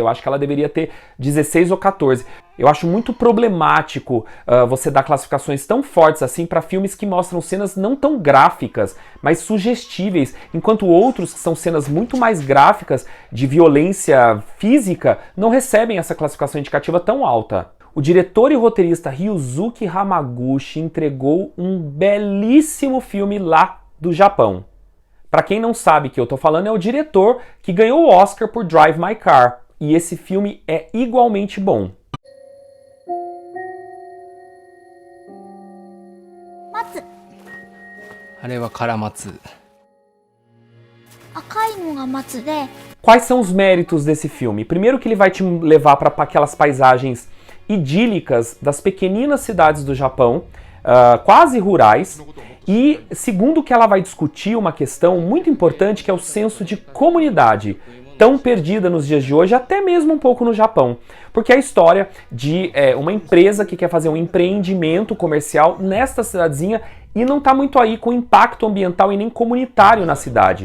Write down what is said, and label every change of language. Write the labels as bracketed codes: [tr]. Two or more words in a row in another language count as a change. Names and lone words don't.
[pt] Eu acho que ela deveria ter 16 ou 14. Eu acho muito problemático você dar classificações tão fortes assim para filmes que mostram cenas não tão gráficas, mas sugestíveis, enquanto outros, que são cenas muito mais gráficas, de violência física, não recebem essa classificação indicativa tão alta. O diretor e roteirista Ryuzuki Hamaguchi entregou um belíssimo filme lá do Japão. Para quem não sabe que eu tô falando, é o diretor que ganhou o Oscar por Drive My Car. E esse filme é igualmente bom. [ja] Matsu. あれはカラマツ。赤いのが松で。 [pt] Quais são os méritos desse filme? Primeiro que ele vai te levar para aquelas paisagens idílicas das pequeninas cidades do Japão, quase rurais, e segundo que ela vai discutir uma questão muito importante que é o senso de comunidade, tão perdida nos dias de hoje, até mesmo um pouco no Japão, porque é a história de uma empresa que quer fazer um empreendimento comercial nesta cidadezinha e não está muito aí com impacto ambiental e nem comunitário na cidade.